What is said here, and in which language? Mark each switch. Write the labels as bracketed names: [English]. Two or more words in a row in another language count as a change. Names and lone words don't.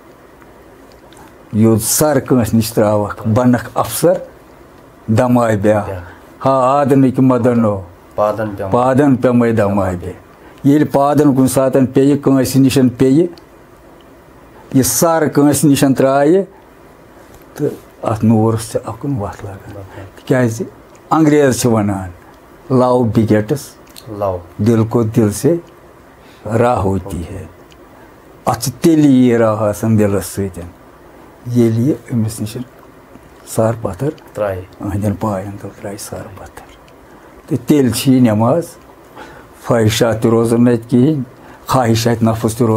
[Kashmiri] یوٚت سر کٲنٛسہِ نِش تراوکھ بنکھ افسر دماے بیٛاکھ ہا آدنٕکۍ مدنو پادن پیٚمے دماے بے ییٚلہِ پادن کُنہِ ساتہٕ پیٚیہِ کٲنٛسہِ نِش پیٚیہِ یہِ سر کٲنٛسہِ نِش ترٛایہِ تہٕ اتھ نوٗرس چھِ اکُن وتھ لگان تِکیٛازِ انگریز چھِ ونان [English] love begets [Urdu] دل کو دل سے راہ ہوتی ہے [Kashmiri] اتھ چھِ تیٚلہِ یہِ راہ آسان دلس سۭتۍ ییٚلہِ یہِ أمِس نِش سر پتھر أہنٛدٮ۪ن پاین تل ترٛایہِ سر پتھر تہٕ تیٚلہِ چھِ یہِ نٮ۪ماز فحشات تہِ روزان نہٕ اتہِ کِہیٖنۍ خواہشات نفس تہِ